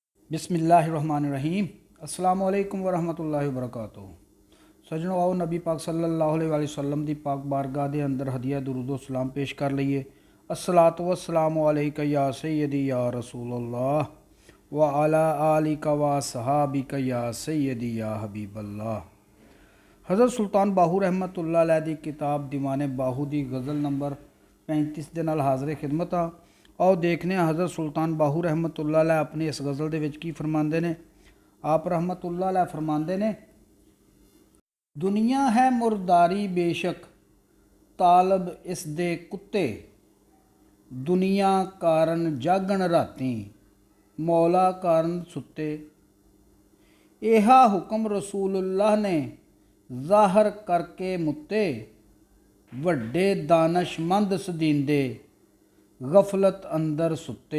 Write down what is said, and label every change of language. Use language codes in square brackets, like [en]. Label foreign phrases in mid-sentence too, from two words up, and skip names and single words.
[ar] بسم الله الرحمن الرحيم۔ السلام عليكم ورحمة الله وبركاته. [pa] سجنوں، آؤ نبی پاک [ar] صلى الله عليه وسلم [pa] دی پاک بارگاہ دے اندر ہدیہ درود سلام پیش کر لئیے. [ar] الصلاة والسلام عليك يا سيدي يا رسول الله وعلى آلك وصحابتك يا سيدي يا حبيب الله. [pa] حضرت سلطان باہو رحمۃ اللہ علیہ دی کتاب دیوانِ باہو دی غزل نمبر 35 دے نال حاضر خدمت آ. آؤ ویکھنے حضرت سلطان باہو رحمۃ اللہ علیہ اپنی اس غزل دے وچ کی فرماندے نے. آپ رحمۃ اللہ علیہ فرماندے نے، دنیا ہے مرداری بیشک طالب اس دے کتے، دنیا کارن جاگن راتیں مولا کارن ستے. ایہا حکم رسول اللہ نے ظاہر کر کے متے، وڈے دانشمند سدیندے غفلت اندر ستے.